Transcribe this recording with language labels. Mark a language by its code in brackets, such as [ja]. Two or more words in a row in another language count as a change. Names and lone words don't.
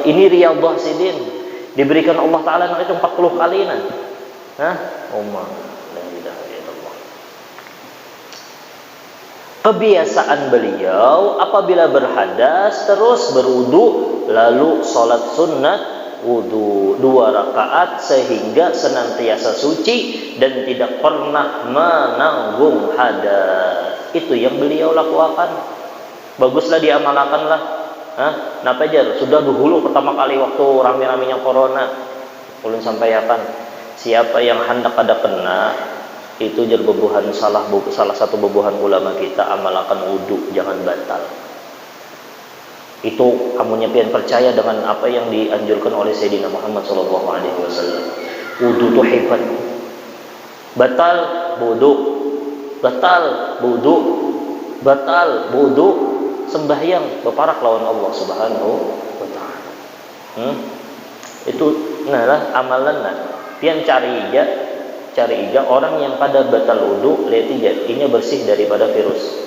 [bjn] Ini riyadhah sidin diberikan Allah Taala itu 40 kali Kebiasaan beliau apabila berhadas terus berwudu lalu sholat sunnat wudu 2 rakaat sehingga senantiasa suci dan tidak pernah menanggung hadas. Itu yang beliau lakukan. Baguslah diamalkanlah. Napa aja sudah dahulu pertama kali waktu rame-ramenya corona ulun sampaikan siapa yang hendak ada kena itu jadi bebuhan salah satu bebuhan ulama kita amalkan wudu jangan batal. Itu kamunya pian percaya dengan apa yang dianjurkan oleh Sayyidina Muhammad [ar] صلى الله عليه وسلم. [bjn] Wudu itu hebat. Batal wudu sembahyang beparak lawan Allah [ar] سبحانه وتعالى. [bjn] Itu amalan pian cari orang yang pada batal wudu lihat aja ini bersih daripada virus.